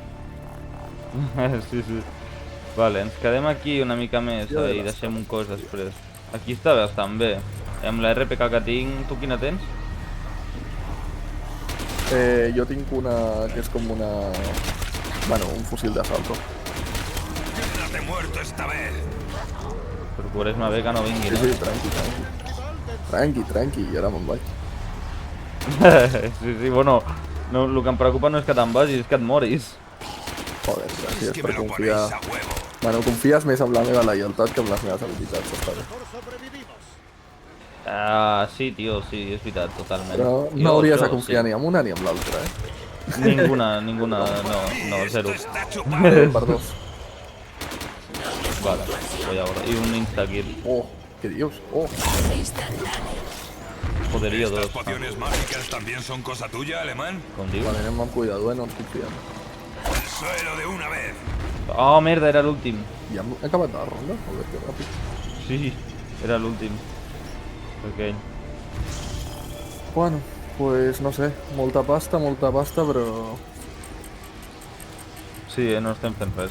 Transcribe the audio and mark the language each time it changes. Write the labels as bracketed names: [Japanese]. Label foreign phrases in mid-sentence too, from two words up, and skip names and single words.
[Catalan] Sí. Vale, ens quedem aquí una mica més Ja i veràs. deixem un cos després. Aquí està bastant bé. Amb la RPK que tinc, tu quina tens? Jo tinc una que és com una... [Spanish] Bueno, un fusil d'asalto. Quédate muerto esta vez. [Catalan] Procurés-me bé que no vingui, Sí, no? tranqui. Tranqui, i ara me'n vaig. Sí, bueno, no, el que em preocupa no és que te'n vagis, és que et moris. [Spanish] Joder, Es [Catalan] gràcies [Spanish] que [Catalan] per [Spanish] me lo [Catalan] confiar. [Spanish] ponéis a huevo. [Catalan] Bueno, confies més en la meva lleialtat que en les meves habilitats, està bé. Sí, tio, sí, és veritat, totalment. Però Jo, no hauries de això, confiar sí. ni en una ni en l'altra, [Spanish] Ninguna, no, zero. Esto está chupado. [Catalan] Per dos. [Spanish] Vale, voy ahora. Y un insta-kill. [Catalan] Oh, què dius? Oh, [Spanish] Poderío ¿Estas 2. pociones mágicas también son cosa tuya, alemán? [Catalan] Com diu? vale, anem amb cuidado, no ens confiem. [Spanish] Al suelo de una vez. [Catalan] Oh, merda, era l'últim. Ja hem acabat la ronda? Joder, que ràpid. Sí, era l'últim. Aquell. [Spanish] Bueno, pues [Catalan] no sé, molta pasta, però... Sí, no estem fent res.